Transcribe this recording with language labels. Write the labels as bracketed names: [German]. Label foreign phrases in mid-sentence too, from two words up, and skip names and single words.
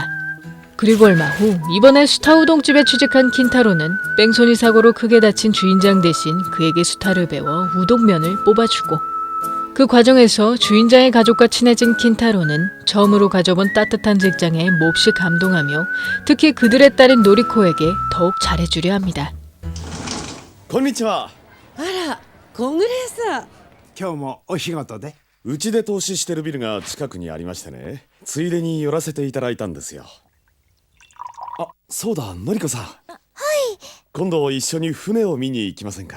[Korean] 그리고 얼마 후 이번에 수타 우동집에 취직한 킨타로는 뺑소니 사고로 크게 다친 주인장 대신 그에게 수타를 배워 우동면을 뽑아주고, 그 과정에서 주인장의 가족과 친해진 킨타로는 처음으로 가져본 따뜻한 직장에 몹시 감동하며 특히 그들의 딸인 노리코에게 더욱 잘해주려 합니다. [Japanese] こんにちは。あら、小暮さん。今日もお仕事で？うちで投資してるビルが近くにありましてね、ついでに寄らせていただいたんですよ。あ、そうだ、のりこさん。はい。今度一緒に船を見に行きませんか？